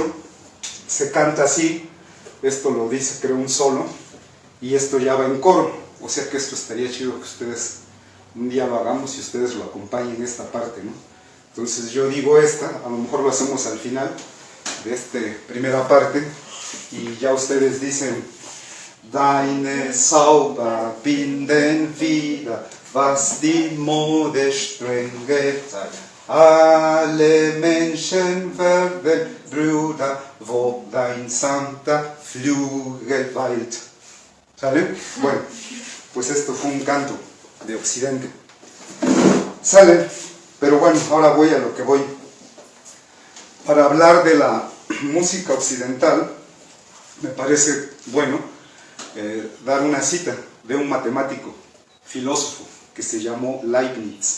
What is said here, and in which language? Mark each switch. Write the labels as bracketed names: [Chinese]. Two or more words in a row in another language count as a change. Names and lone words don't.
[Spanish] Se canta así, esto lo dice creo un solo, y esto ya va en coro. O sea que esto estaría chido que ustedes un día lo hagamos y ustedes lo acompañen en esta parte, ¿no? Entonces yo digo esta, a lo mejor lo hacemos al final de esta primera parte, y ya ustedes dicen: [German] Deine Zauber binden wieder, was die Mode streng geteilt. Alle Menschen werden Brüder, wo dein sanfter Flügel weilt. [Spanish] ¿Sale? Bueno, pues esto fue un canto de Occidente. ¿Sale? Pero bueno, ahora voy a lo que voy. Para hablar de la música occidental, me parece bueno dar una cita de un matemático, filósofo, que se llamó Leibniz.